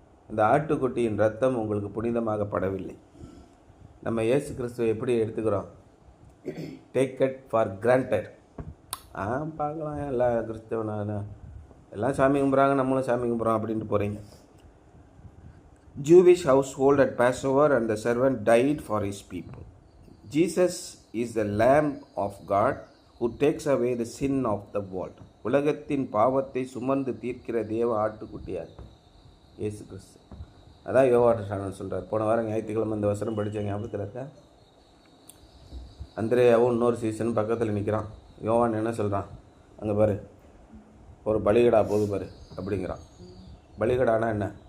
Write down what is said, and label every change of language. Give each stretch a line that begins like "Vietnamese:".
Tamil: இந்த ஆட்டுக்குட்டியின் ரத்தம் உங்களுக்கு புனிதமாகப்படவில்லை. நம்ம இயேசு கிறிஸ்துவை எப்படி எடுத்துக்கிறோம்?
English: Take it for granted.
Tamil: பார்க்கலாம், எல்லா கிறிஸ்தவனான எல்லாம் சாமி கும்பிட்றாங்க, நம்மளும் சாமி கும்பிட்றோம் அப்படின்ட்டு போகிறீங்க.
English: Jewish household at Passover, and the servant died for his people. Jesus is the Lamb of God who takes away the sin of the world.
Tamil: உலகத்தின் பாவத்தை சுமந்து தீர்க்கிற தேவ ஆட்டுக்குட்டியார் இயேசு கிறிஸ்து. அதான் யோவான் சாணன் சொல்கிறார். போன வாரம் ஞாயிற்றுக்கிழமை இந்த வசனம் படித்த ஞாபகத்தில் இருக்கா? அந்திரேயாவும் இன்னொரு சீசன் பக்கத்தில் நிற்கிறான். யோவான் என்ன சொல்கிறான்? அங்கே பாரு, ஒரு பலிகடா போது பாரு அப்படிங்கிறான். பலிகடானா என்ன?